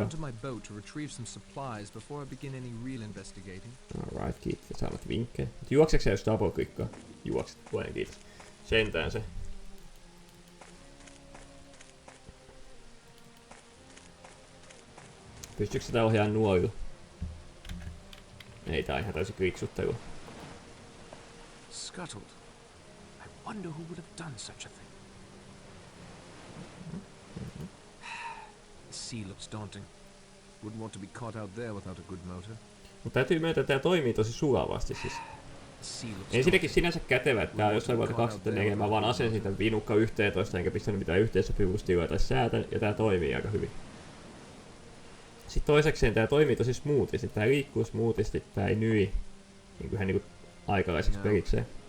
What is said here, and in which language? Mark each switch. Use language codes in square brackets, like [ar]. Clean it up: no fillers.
[en] I should return to my boat to retrieve some supplies before I begin any real investigating. [fi] Alright, kiitos. Saanut vinkkejä. Juokseeko sä, jos double klikkaa? Juokset. Voin, kiitos. Sentään se. Pystyykö sitä ohjaamaan nuolilla? Ei, tää on ihan täysin kliksuttelu. [en] Scuttled. I wonder who would have done such a thing. The sea looks daunting. Wouldn't want to be caught out there without a good motor. [fi] Mutta täytyy myöntää, että tää toimii tosi sulavasti siis. Ensinnäkin sinänsä kätevä, että tää on jossain vuotta 2004, mä vaan asensin tämän vinukka 11 enkä pistänyt mitään yhteensopivuustiloja tai säätä, ja tää toimii aika hyvin. Sitten toisekseen tää toimii tosi smoothisti, tää liikkuu smoothisti, tää ei nyi ihan niinku aikalaiseksi pelikseen.